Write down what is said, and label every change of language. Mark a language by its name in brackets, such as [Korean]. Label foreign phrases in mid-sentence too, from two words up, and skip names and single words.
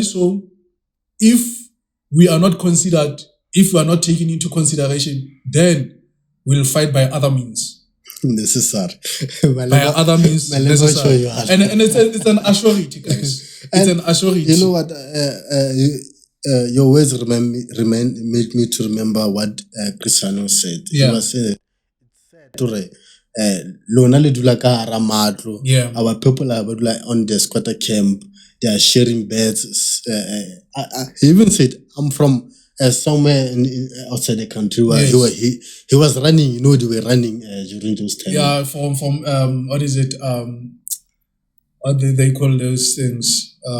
[English] So if we are not considered, if we are not taken into consideration, then we'll fight by other means. Necessary. By other means necessary. And it's an assurity, guys. It's an assurity. You know what? Your words made me to remember what Cristiano said. Yeah. He was saying, [Southern Sotho] Lona le dula ka hara matlo. [English] Yeah. Our people are like on the squatter camp. They are sharing beds. He even said, I'm from somewhere outside the country where he was running. You know, they were running during those times. Yeah, from what is it? What do they call those things?